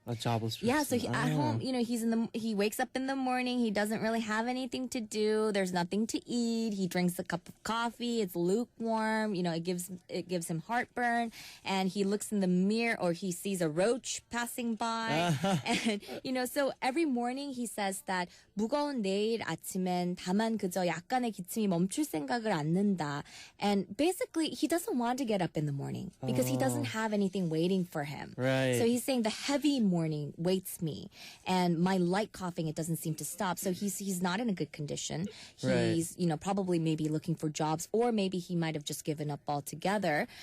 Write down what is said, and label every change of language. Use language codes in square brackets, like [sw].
[en] A jobless person. Yeah, so at home, you know, he wakes up in the morning, he doesn't really have anything to do. There's nothing to eat. He drinks a cup of coffee. It's lukewarm. You know, it gives him heartburn. And he looks in the mirror, or he sees a roach passing by. And you know, so every morning he says that [ko] 무거운 내일 아침엔 다만 그저 약간의 기침이 멈출 생각을 않는다. [en] And basically, he doesn't want to get up in the morning because he doesn't have anything waiting for him. So he's saying the heavy morning waits me, and my light coughing, it doesn't seem to stop. So he's not in a good condition. He's, you know, probably maybe looking for jobs, or maybe he might have just given up altogether.